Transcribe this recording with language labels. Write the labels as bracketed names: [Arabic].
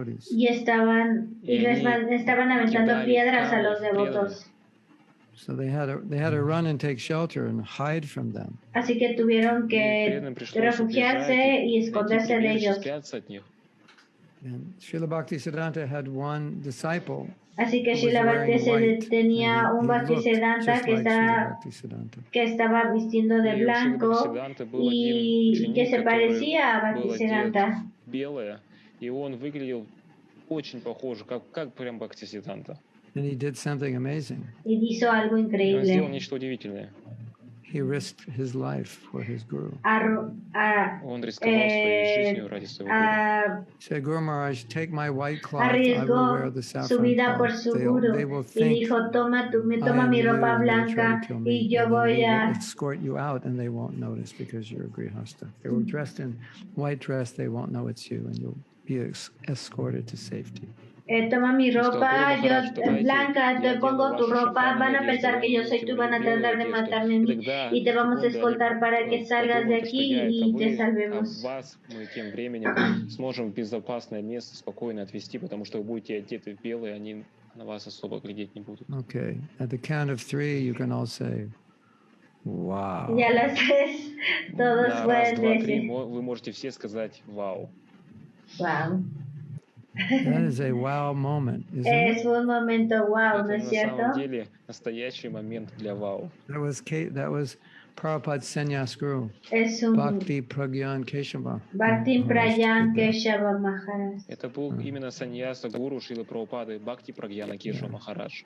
[Spanish] Y estaban aventando piedras a los devotos. [English] So they had to run and take shelter and hide from them. [Spanish] Así que tuvieron que refugiarse y esconderse de ellos. [English] And Srila Bhaktisiddhanta had one disciple. [Spanish] Así que Srila Bhaktisiddhanta tenía un Bhaktisiddhanta que estaba vistiendo de blanco y que se parecía a Bhaktisiddhanta. [Russian] И он выглядел очень похоже, как прям Бхактисиддханта. [English] And he did something amazing. [Spanish] Y hizo algo increíble. [Russian] Он сделал нечто удивительное. [English] He risked his life for his guru. [Russian] Он рисковал своей жизнью ради своего гуру. [English] Said, Guru Maharaj, take my white cloth, I will wear the saffron cloth. They will think [Spanish] toma mi ropa blanca y yo voy a [English] escort you out, and they won't notice because you're a grihasta. If they were dressed in white dress, they won't know it's you, and you'll be escorted to safety. [Spanish] Toma mi ropa, yo blanca, te pongo tu ropa, van a pensar que yo soy tú, van a tratar de matarme a mí y te vamos a escoltar para que salgas de aquí y te salvemos. [Russian] Вас мы тем временем сможем в безопасное место спокойно отвезти, потому что вы будете одеты в белое, они на вас особо глядеть не будут. [English] Okay, at the count of 3, you can all say, wow. [Spanish] Y a las 3, todos pueden decir. [Russian] Вы можете все сказать вау. [English] Wow. That is a wow moment, isn't it? [Spanish] Es un momento wow, ¿no es cierto? [Russian] На самом деле настоящий момент для вау. [English] That was Prabhupada's sannyas guru. Bhakti Pragyan Keshava. Bhakti Pragyan Keshava Maharaj. [Russian] Это был именно саньяса гуру Шрилы Прабхупады Бхакти Прагьяна Кешава Махарадж.